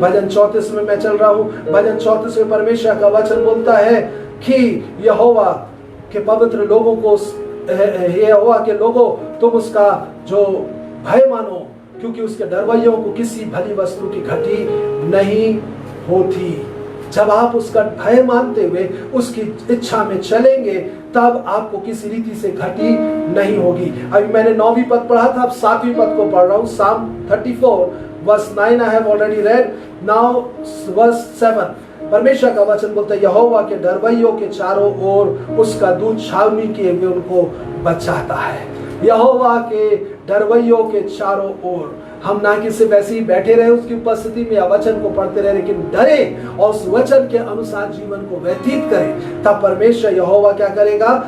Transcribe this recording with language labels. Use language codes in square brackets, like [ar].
[hi] भजन 34 में मैं चल रहा हूँ। भजन 34 में परमेश्वर का वचन बोलता है कि यहोवा के पवित्र लोगों को, यहोवा के लोगों, तुम उसका जो भय मानो, क्योंकि उसके डरवैयों को किसी भली वस्तु की घटी नहीं होती। जब आप उसका भय मानते हुए उसकी इच्छा में चलेंगे, तब आपको किसी रीति से घटी नहीं होगी। अभी मैंने 9वीं पद पढ़ा था, अब 7वीं पद को पढ़ रहा हूँ। [en] Psalm 34 verse 9 I have already read, now verse 7। [hi] परमेश्वर का वचन बोलता है, यहोवा के डरवैयों के चारों ओर उसका दूत छावनी किए हुए उनको बचाता है। यहोवा के डरवैयों के चारों ओर, हम ना कि सिर्फ ऐसे ही बैठे रहे उसकी उपस्थिति में या वचन को पढ़ते रहे, लेकिन डरे और उस वचन के अनुसार जीवन को व्यतीत करें, तब परमेश्वर यहोवा क्या करेगा?